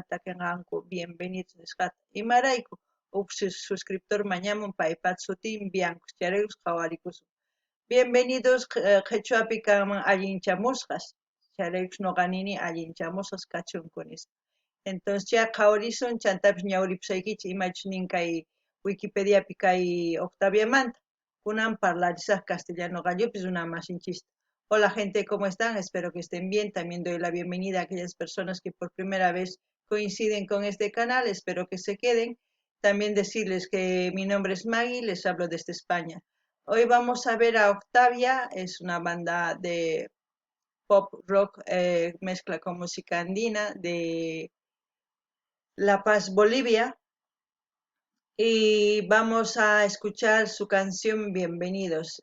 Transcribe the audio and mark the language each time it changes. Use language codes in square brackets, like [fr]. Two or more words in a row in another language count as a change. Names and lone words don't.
[qu] takinqanku bienvenidos nisqata imarayku huk suscriptor mañamun paypas sutiymi Biancos chayraykus qhawarikusun bienvenidos qhechuapi kanman allinchamusqas chayraykus noqa nini allinchamusqas kachunku nisqa entonces ya qhawarisun chantapis ñawripusaykichis imachus nin kay Wikipediapi kay Octaviamanta kunan parlarisaq castellano qallupis runa masinchista. [es] Hola gente, ¿cómo están? Espero que estén bien. También doy la bienvenida a aquellas personas que por primera vez coinciden con este canal. Espero que se queden. También decirles que mi nombre es Maggie, les hablo desde España. Hoy vamos a ver a Octavia, es una banda de pop rock, mezcla con música andina de La Paz, Bolivia, y vamos a escuchar su canción Bienvenidos.